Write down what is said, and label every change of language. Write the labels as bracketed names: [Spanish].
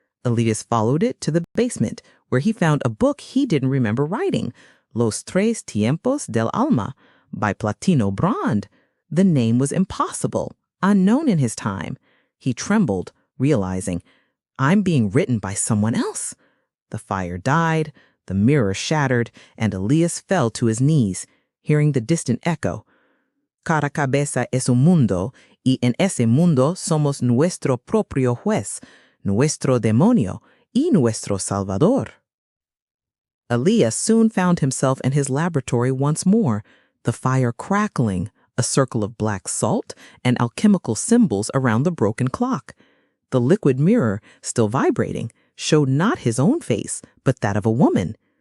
[English] Elias followed it to the basement, where he found a book he didn't remember writing, Los tres tiempos del alma, by Platino Brand. The name was impossible, unknown in his time. He trembled, realizing, I'm being written by someone else. The fire died, the mirror shattered, and Elias fell to his knees, hearing the distant echo. [Spanish] Cada cabeza es un mundo, y en ese mundo somos nuestro propio juez, nuestro demonio, y nuestro salvador. [English] Elias soon found himself in his laboratory once more, the fire crackling, a circle of black salt, and alchemical symbols around the broken clock. The liquid mirror, still vibrating, showed not his own face, but that of a woman.